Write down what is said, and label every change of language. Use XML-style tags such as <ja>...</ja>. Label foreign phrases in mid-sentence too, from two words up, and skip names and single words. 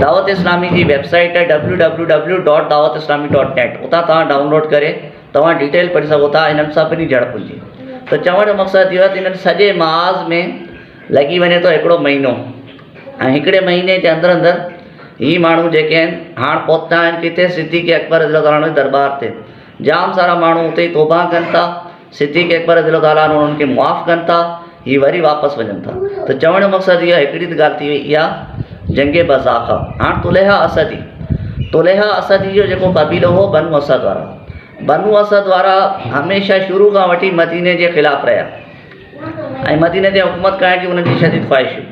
<sd>दावत इस्लामी जी वेबसाइट आहे www.dawatislami.net, उतां तव्हां डाउनलोड करे तव्हां डिटेल पढ़ी सघो था इन्हनि सभिनी झड़पुनि जी। त चवण जो मक़सदु इहो आहे त इन्हनि सॼे महाज़ में लॻी वञे थो हिकिड़ो महीनो, ऐं हिकिड़े महीने जे अंदरि ही माण्हू जेके आहिनि हाणे पहुता आहिनि किथे, सिद्दीक़ अकबर</sd> <ar>رضي الله عنه</ar> <sd>जे दरबार ते। जाम सारा माण्हू उते ई तौबा कनि था, सिद्दीक़ अकबर</sd> <ar>رضي الله عنه</ar> <sd>उन्हनि खे मुआफ़ कनि था, हीअ वरी वापसि वञनि था। त चवण जो मक़सदु इहा हिकिड़ी त ॻाल्हि थी वई, इहा जंगे बज़ाक़ा। हाणे तुलैहा असदी जो जेको क़बीलो हो बनु असद वारा हमेशह शुरू खां वठी मदीने जे ख़िलाफ़ु रहिया, ऐं मदीने ते हुकूमत करण जी उन्हनि जी शदीद ख़्वाहिश हुई।</sd>